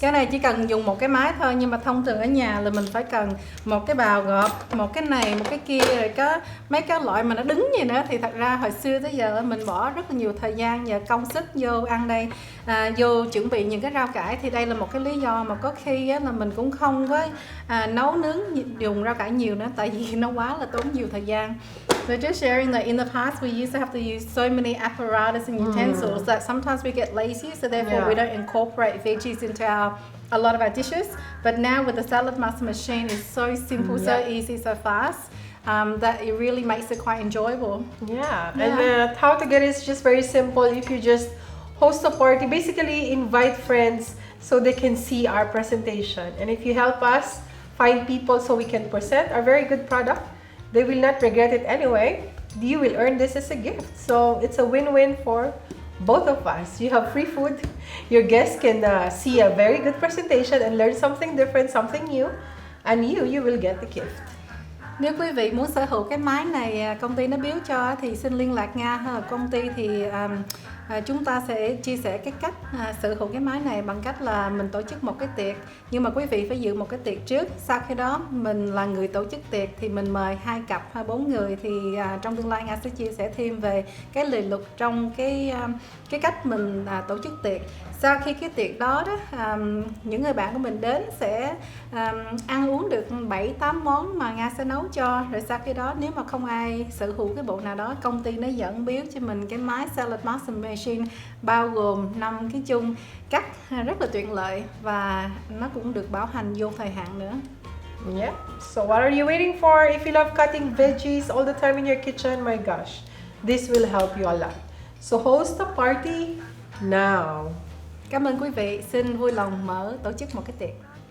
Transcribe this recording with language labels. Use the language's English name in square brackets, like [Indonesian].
[Vietnamese] Cái này chỉ cần dùng một cái máy thôi, nhưng mà thông thường ở nhà là mình phải cần một cái bào gọt, một cái này, một cái kia, rồi có mấy cái loại mà nó đứng gì nữa. Thì thật ra hồi xưa tới giờ mình bỏ rất là nhiều thời gian và công sức vô ăn đây, vô chuẩn bị những cái rau cải. Thì đây là một cái lý do mà có khi á, là mình cũng không có nấu nướng dùng rau cải nhiều nữa, tại vì nó quá là tốn nhiều thời gian. [English] So just sharing that in the past we used to have to use so many apparatus and utensils that sometimes we get lazy, so therefore Yeah. we don't incorporate veggies into a lot of our dishes. But now with the Saladmaster machine, it's so simple, so Yeah. easy, so fast, that it really makes it quite enjoyable. Yeah, Yeah. and how to get it is just very simple. If you just host a party, basically invite friends so they can see our presentation. And if you help us find people so we can present our very good product, they will not regret it anyway. You will earn this as a gift. So it's a win-win for both of us. You have free food. Your guests can see a very good presentation and learn something different, something new. And you will get the gift. [Vietnamese] Nếu quý vị muốn sở hữu cái máy này công ty nó biếu cho thì xin liên lạc Nga ha. Công ty thì chúng ta sẽ chia sẻ cái cách sở hữu cái máy này bằng cách là mình tổ chức một cái tiệc, nhưng mà quý vị phải dự một cái tiệc trước. Sau khi đó mình là người tổ chức tiệc thì mình mời 2 cặp hay 4 người, thì trong tương lai Nga sẽ chia sẻ thêm về cái lề luật trong cái cách mình tổ chức tiệc. Sau khi cái tiệc đó những người bạn của mình đến sẽ ăn uống được 7-8 món mà Nga sẽ nấu cho. Rồi sau khi đó nếu mà không ai sở hữu cái bộ nào đó, công ty nó dẫn biếu cho mình cái máy Saladmaster machine bao gồm 5 cái chung cắt rất là tiện lợi, và nó cũng được bảo hành vô thời hạn nữa. [English] Yeah. So what are you waiting for? If you love cutting veggies all the time in your kitchen, my gosh, this will help you a lot. So host a party now. [Vietnamese] Cảm ơn quý vị. Xin vui lòng tổ chức một cái tiệc.